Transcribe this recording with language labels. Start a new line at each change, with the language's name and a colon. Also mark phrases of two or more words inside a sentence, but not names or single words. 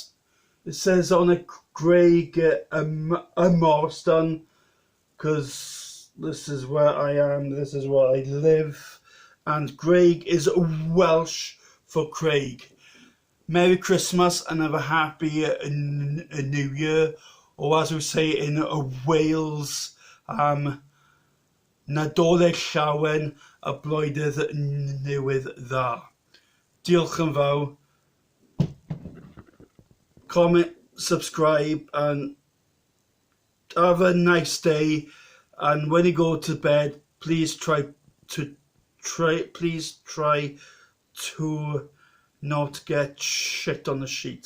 English: It says on it, Greg Morriston, because this is where I am, this is where I live, and Greg is Welsh for Craig. Merry Christmas and have a happy New Year, or as we say in Wales,
Welsh: Nadolig llawen a blwyddyn newydd dda. Diolch yn fawr.
English: Comment, subscribe, and have a nice day. And when you go to bed, please try to not get shit on the sheets.